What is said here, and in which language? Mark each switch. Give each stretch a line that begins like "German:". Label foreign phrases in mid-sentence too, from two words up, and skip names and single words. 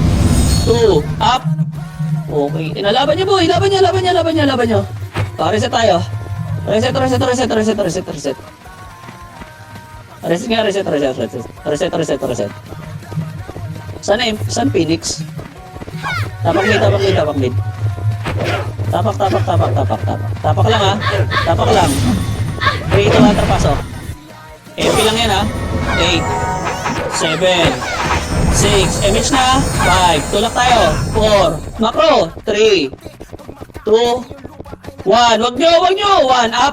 Filipino: 2.
English: Up. Okay.
Filipino: Inalaban niya boy. Laban niya. Reset tayo. Reset. Reset. Saan Phoenix? Tapak mid. Tapak. Tapak lang, ha. Tapak lang. 3, 2, 1, pasok. MP lang yan, ha. 8, 7, 6, image na. 5, tulak tayo. 4, macro. 3, 2, 1. Wag nyo. 1, up.